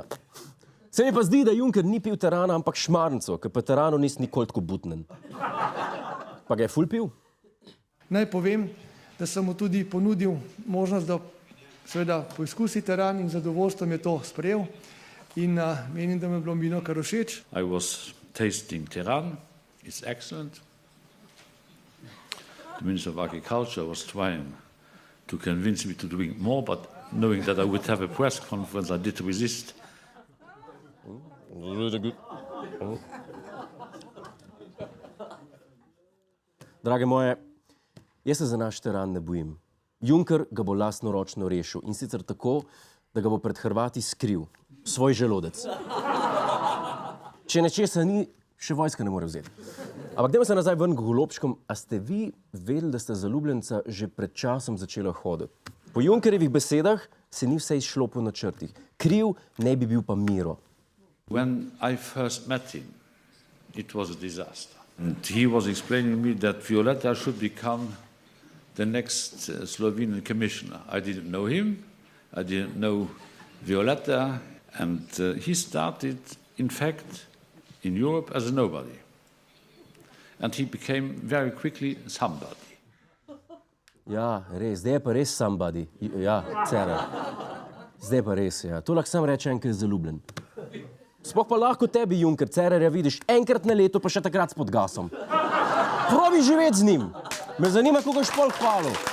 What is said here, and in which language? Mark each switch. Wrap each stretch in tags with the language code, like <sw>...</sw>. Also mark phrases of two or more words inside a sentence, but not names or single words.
<sl>Se mi pa zdi, da Juncker ni pil terana, ampak šmarnico, ker pa terano nis nikoli tako butnen. Pa ga je ful pil? Naj povem, da sem mu tudi ponudil možnost, da seveda poizkusi teran in zadovoljstvom je to sprejel in menim, da mi je bilo vino kar všeč.</sl> <en>I was tasting teran. It's excellent. The Minister of Agriculture was trying to convince me to drink more, but knowing that I would have a press conference, I did resist.</en> <sl>Drage moje, jaz se za naš teran ne bojim. Juncker ga bo lastnoročno rešil in sicer tako, da ga bo pred Hrvati skril. Svoj želodec. Če nečesa ni, še vojska ne more vzeti. Ampak dajmo se nazaj ven k golobčkom. A ste vi vedeli, da sta zaljubljenca že pred časom začela hoditi? Po Junckerjevih besedah se ni vse izšlo po načrtih. Kriv ne bi bil pa Miro.</sl> <en>When I first met him, it was a disaster. And he was explaining me that Violeta should become the next Slovenian commissioner. I didn't know him, I didn't know Violeta, and he started, in fact, in Europe as a nobody. And he became very quickly somebody.</en> <sl>Ja, res, zdaj je pa res somebody. Ja, Cerar. Zdaj pa res, ja. To lahko sam reče en, ki je zaljubljen. Sploh pa lahko tebi, Juncker, Cerarja vidiš enkrat na leto, pa še takrat s pod gasom. Probi živeti z njim. Me zanima, koga je špol hvalil.</sl>